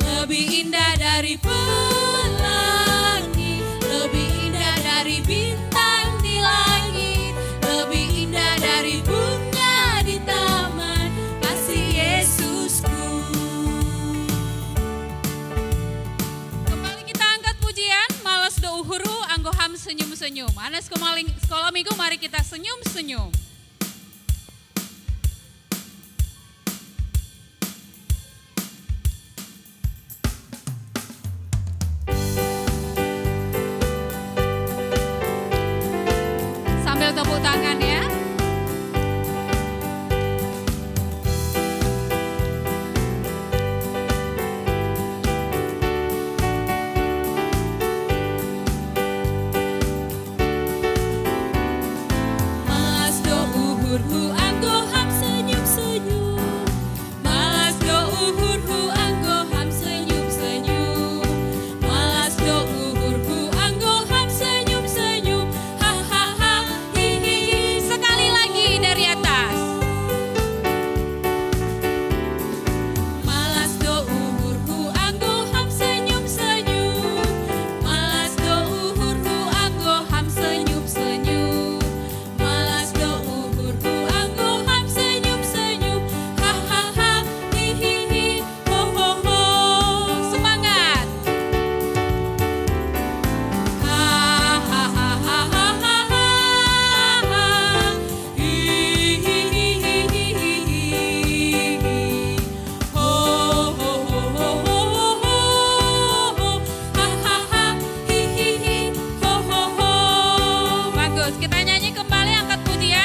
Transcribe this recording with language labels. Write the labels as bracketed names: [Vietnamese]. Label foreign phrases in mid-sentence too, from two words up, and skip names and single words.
[Indonesian] lebih indah dari pelangi, lebih indah dari bintang di langit, lebih indah dari bunga di taman, kasih Yesusku. Kembali kita angkat pujian, [Batak Simalungun] malas do uhuru, anggo ham senyum-senyum. [Indonesian] Anak sekolah minggu, mari kita senyum-senyum. Sambil tepuk tangan ya. [Batak Simalungun] Malas do uhurhu anggo ham senyum-senyum, malas do uhurhu anggo ham senyum-senyum, malas do uhurhu anggo ham senyum-senyum, ha ha ha hi hi hi. [Indonesian] Sekali lagi dari atas. [Batak Simalungun] Malas do uhurhu anggo ham senyum-senyum, malas do uhurhu anggo ham senyum-senyum, malas do uhurhu anggo ham senyum-senyum, ha ha ha hi hi hi ho ho ho. [Indonesian] Semangat. Ha ha ha ha ha ha ha hi hi hi hi hi hi hi ho ho ho ho ho ho ha ha ha hi hi hi ho ho ho. Bagus, kita nyanyi kembali angkat pujian.